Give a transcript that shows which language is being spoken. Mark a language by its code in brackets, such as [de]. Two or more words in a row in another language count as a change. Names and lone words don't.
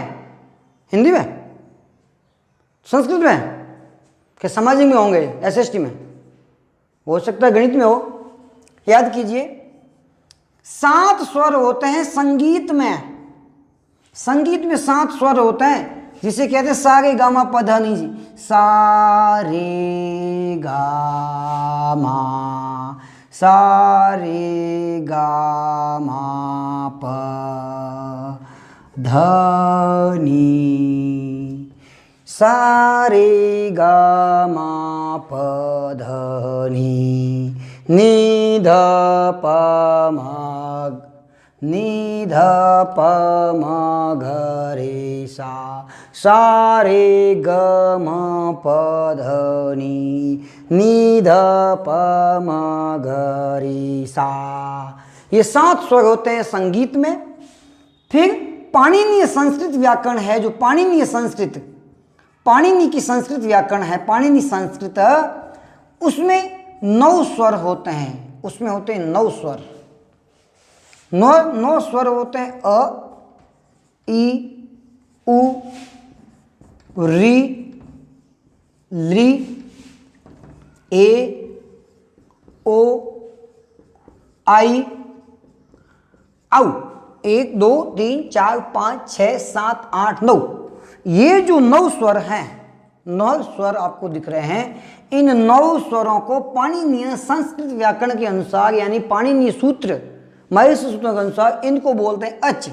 [hi] हिंदी में, संस्कृत में, क्या सामाजिक में होंगे, एसएसटी में, हो सकता है गणित में हो। याद कीजिए, 7 स्वर होते हैं संगीत में। संगीत में 7 स्वर होते हैं, जिसे कहते हैं सा रे गा मा पा धा नी जी। सा रे गा मा, सा रे गा मा पा धा नी, सा रे गा मा पा धा नी, नी ध प म, नी ध प म घ रे सा, सा रे ग म प ध नी ध प म घ रे सा। ये 7 स्वर होते हैं संगीत में। फिर पाणिनीय संस्कृत व्याकरण है, जो पाणिनीय संस्कृत, पाणिनि की संस्कृत व्याकरण है, पाणिनि संस्कृत, उसमें 9 स्वर होते हैं। उसमें होते हैं 9 स्वर। 9 स्वर होते हैं। अ, ई, उ, री, ली, ए, ओ, आई, औ। 1 2 3 4 5 6 7 8 9। ये जो 9 स्वर हैं, 9 स्वर आपको दिख रहे हैं, इन 9 स्वरों को पाणिनीय संस्कृत व्याकरण के अनुसार, यानी पाणिनीय सूत्र, महर्षि सूत्रों के अनुसार, इनको बोलते हैं अच।